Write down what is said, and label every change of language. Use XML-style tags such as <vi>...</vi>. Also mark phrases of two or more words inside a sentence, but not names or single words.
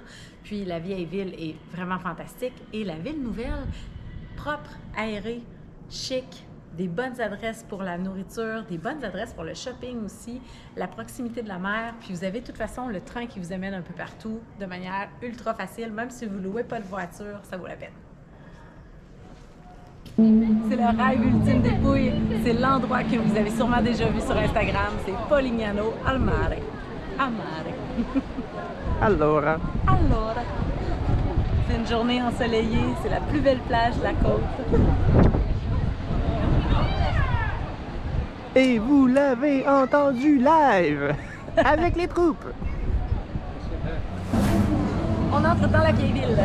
<fr>Puis la vieille ville est vraiment fantastique. Et la ville nouvelle, propre, aérée, chic, des bonnes adresses pour la nourriture, des bonnes adresses pour le shopping aussi, la proximité de la mer. Puis vous avez de toute façon le train qui vous amène un peu partout de manière ultra facile. Même si vous ne louez pas de voiture, ça vaut la peine. C'est le rêve ultime des Pouilles. C'est l'endroit que vous avez sûrement déjà vu sur Instagram. C'est Polignano al mare. Al mare. Allora. Allora. C'est une journée ensoleillée. C'est la plus belle plage de la côte. Et vous l'avez entendu live avec les troupes. On entre dans la vieille ville.</fr>